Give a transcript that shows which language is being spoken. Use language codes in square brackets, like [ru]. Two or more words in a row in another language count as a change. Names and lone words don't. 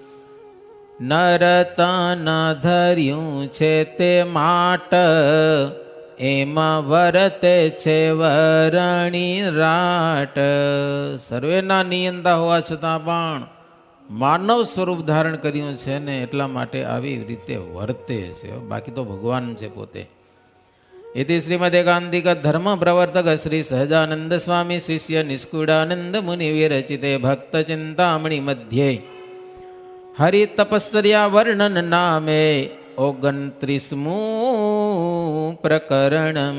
[gu] નરતના ધર્યું છે તે માટ, એમાં વર્તે છે વરણી રાટ. સર્વેના નિયંતા હોવા છતાં પણ માનવ સ્વરૂપ ધારણ કર્યું છે ને એટલા માટે આવી રીતે વર્તે છે. બાકી તો ભગવાન છે પોતે. [sa] इति श्रीमद् एकांतिक धर्म प्रवर्तक श्री सहजानंद स्वामी शिष्य निष्कुडानंद मुनि विरचिते भक्त चिंतामणि मध्ये हरि तपस्या वर्णन नामे 29मु प्रकरणम.